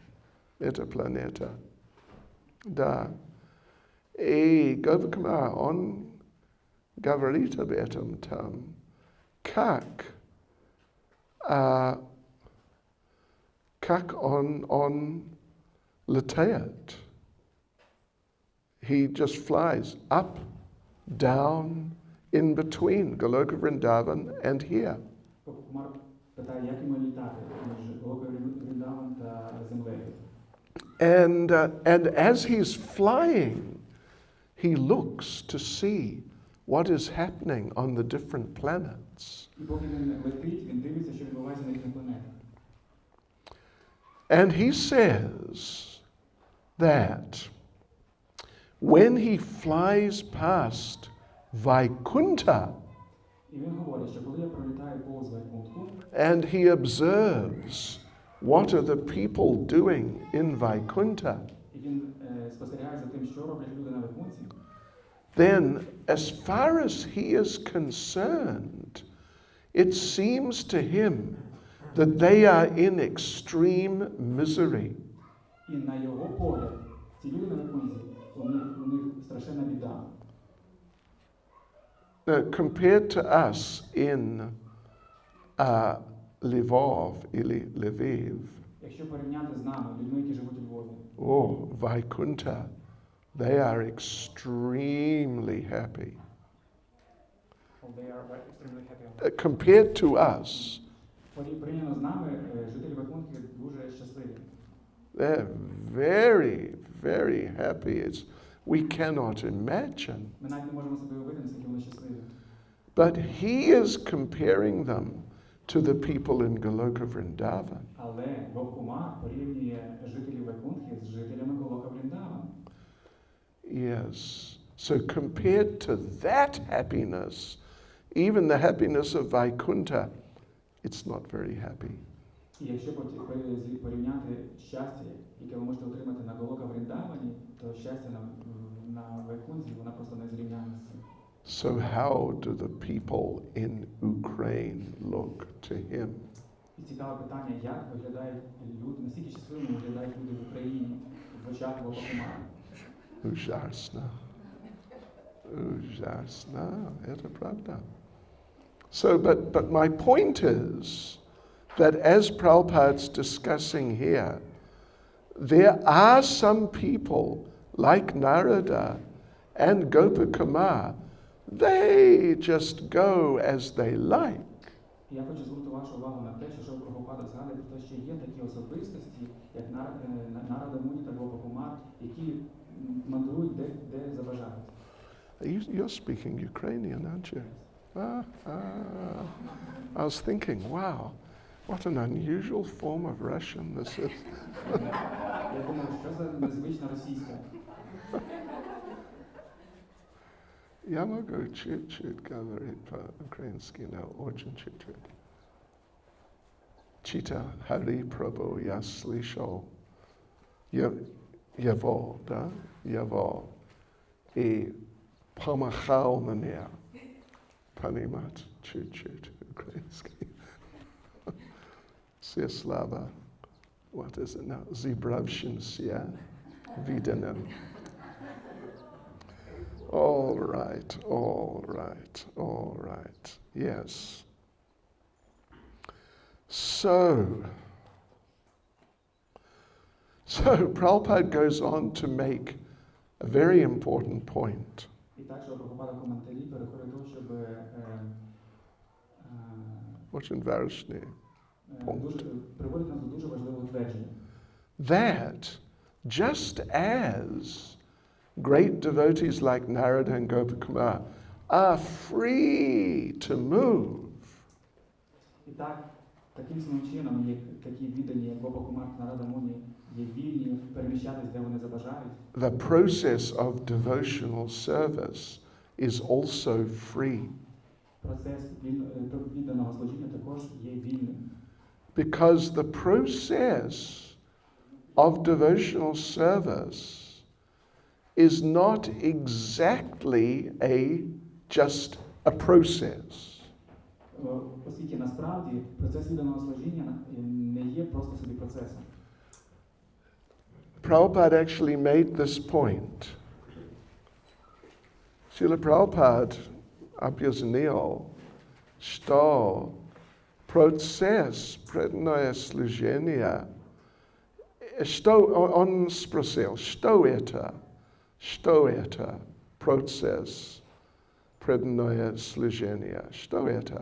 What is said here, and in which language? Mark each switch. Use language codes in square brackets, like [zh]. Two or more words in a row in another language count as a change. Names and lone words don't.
[ru] Да. И Гопакумар, он говорит об этом там. Как он летает. [en] He just flies up, down, in between Goloka Vrindavan and here. [uk] Гопакумар питає, як йому літати між Гологою Вріндаван та землею. [en] And as he's flying, he looks to see what is happening on the different planets. [uk] І поки він летить, він дивиться, що відбувається на різних планетах. [en] And he says that when he flies past Vaikuntha, [uk] І він говорить, що коли я пролітаю повз Вайкунтху, [en] and he observes what are the people doing in Vaikuntha, [uk] і він спостерігає за тим, що роблять люди на Вайкунтхі, [en] then as far as he is concerned, it seems to him that they are in extreme misery. [uk] і на його погляд, ці люди на Вайкунтхі, у них страшенна біда. [en] Now, compared to us in Lviv, [uk] Якщо порівняти з нами, людьми, які живуть у Львові, [en] Vaikuntha, they are extremely happy. they are extremely happy. Compared to us, [uk] Порівняно з нами, жителі Вайкунтхи дуже щасливі. [en] they're very, very happy. We cannot imagine. [uk] Ми навіть не можемо собі уявити, наскільки вони щасливі. [en] But he is comparing them to the people in Goloka Vrindavan. [uk] Але Гопакумар порівнює жителів Вайкунтхи з жителями Голога Вріндаван. [en] Yes. So compared to that happiness, even the happiness of Vaikuntha, it's not very happy. [uk] І якщо порівняти щастя, яке ви можете отримати на Голога Вріндавані, то щастя на Вайкунтхі, вона просто не зрівняна з цим. [en] So how do the people in Ukraine look to him? [uk] І цікаве питання, як виглядають люди, наскільки щасливими виглядають люди в Україні в очах Гопакумара. [ru] Ужасно. Это правда. [en] So, but my point is that as Prabhupada's discussing here, there are some people like Narada and Gopakumar, they just go as they like. [uk] Я хочу звернути вашу увагу на те, що Прабхупада згадує про те, що є такі особистості, як Нарада Муні та Гопакумар, які мандрують де забажають. [en] You're speaking Ukrainian, aren't you? I was thinking, wow, What an unusual form of Russian this is. [uk] Я думав, що за незвична російська. [ru] Я могу чуть-чуть говорить по-украински, но очень чуть-чуть. Чита Хари Прабhu, я слышал его, да, его, и помахал мне понимать чуть-чуть украинский. Все слова, [en] what is it now, Zibravshinsia, Vidanen. All right, all right, all right, yes. So Prabhupada goes on to make a very important point. [uk] І так, що Прабхупада в коментарі переходить до того, щоб [ru] Очень важный пункт. [uk] приводить нас до дуже важливого твердження. [en] That just as great devotees like Narada and Gopakumar are free to move, [uk] І так, таким самим чином, як такі віддані, як Гопа Кумар та Нарада Муні, є вільні переміщатись, де вони забажають. [en] the process of devotional service is also free. [uk] Процес відданого служіння також є вільним. [en] Because the process of devotional service is not exactly just a process. [uk] Оскільки насправді процес відданого служіння не є просто собі процесом. [en] Prabhupada actually made this point. [ru] Srila Prabhupada объяснил, что процесс преданного служения, что он спросил, что это процесс преданного служения, что это?